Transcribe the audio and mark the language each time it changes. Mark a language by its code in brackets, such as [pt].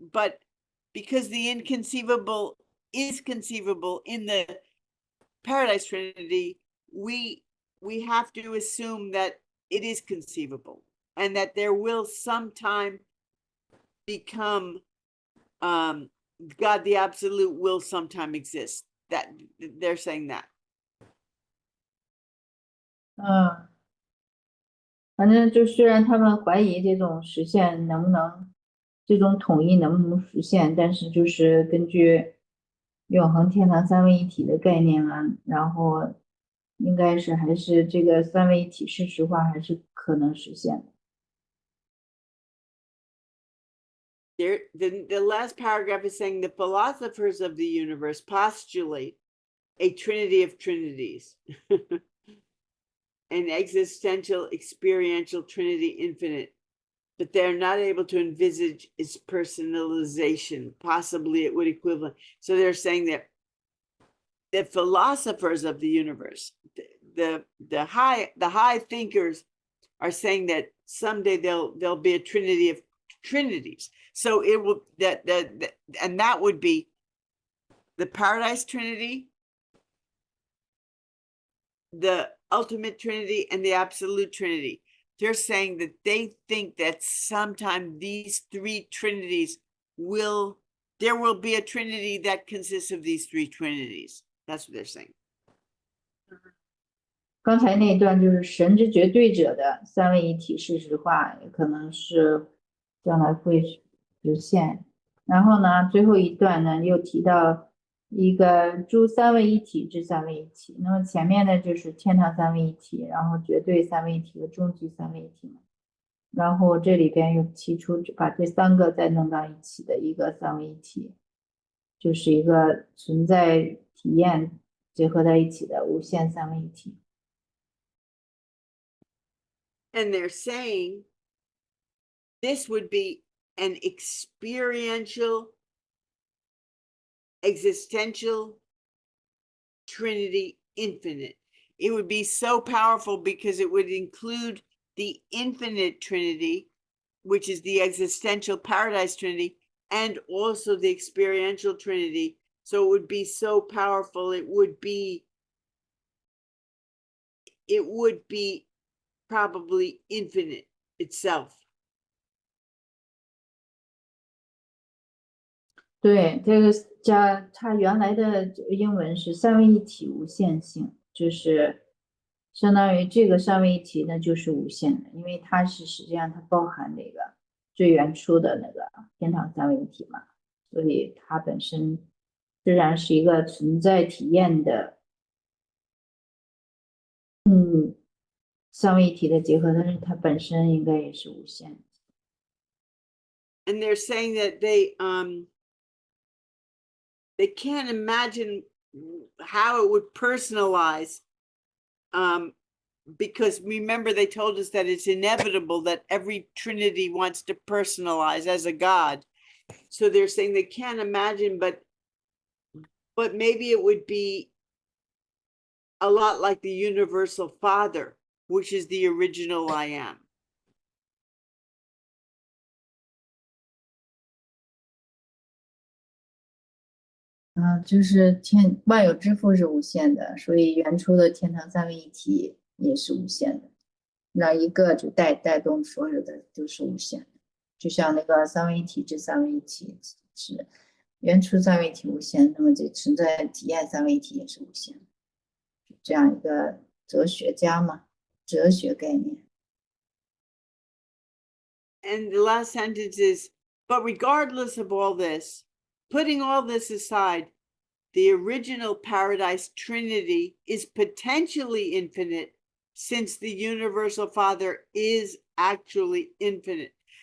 [en] But because the inconceivable is conceivable in the paradise Trinity, we have to assume that it is conceivable, and that there will sometime become God the Absolute will sometime exist. That they're saying that. [zh] 反正就虽然他们怀疑这种实现能不能，这种统一能不能实现，但是就是根据永恒天堂三位一体的概念啊，然后应该是还是这个三位一体是实化，还是可能实现的。 [en] The last paragraph is saying the philosophers of the universe postulate a trinity of trinities, an existential, experiential trinity infinite, but they're not able to envisage its personalization. Possibly it would equivalent. So they're saying that the philosophers of the universe, the high thinkers, are saying that someday there'll be a trinity of trinities. So it will and that would be the paradise trinity, the ultimate trinity, and the absolute trinity. They're saying that they think that sometime these three trinities there will be a trinity that consists of these three trinities. That's what they're saying. [zh] 刚才那一段就是神之绝对者的三位一体事实化，也可能是将来会实现。然后呢，最后一段呢又提到一个诸三位一体之三位一体。那么前面呢就是天堂三位一体，然后绝对三位一体和终极三位一体嘛。然后这里边又提出把这三个再弄到一起的一个三位一体，就是一个存在体验结合在一起的无限三位一体。 [en] And they're saying this would be an experiential, existential Trinity infinite. It would be so powerful because it would include the infinite Trinity, which is the existential paradise Trinity, and also the experiential Trinity. So it would be so powerful. It would be probably infinite itself. [zh] 对，这个它原来的英文是三位一体无限性，就是相当于这个三位一体呢就是无限的，因为它是实际上它包含那个最原初的那个天堂三位一体嘛，所以它本身虽然是一个存在体验的，三位一体的结合，但是它本身应该也是无限的。 [en] And they're saying that they can't imagine how it would personalize, because remember they told us that it's inevitable that every Trinity wants to personalize as a God. So they're saying they can't imagine, but maybe it would be a lot like the universal Father, which is the original I am. [zh] 就是万有之父是无限的，所以原初的天堂三位一体也是无限的，那一个就带动所有的都是无限的，就像那个三位一体这三位一体是原初三位一体无限，那么这存在体验三位一体也是无限的，这样一个哲学家嘛，哲学概念。 [en] And the last sentence is, but regardless of all this, putting all this aside, the original paradise Trinity is potentially infinite since the universal Father is actually infinite.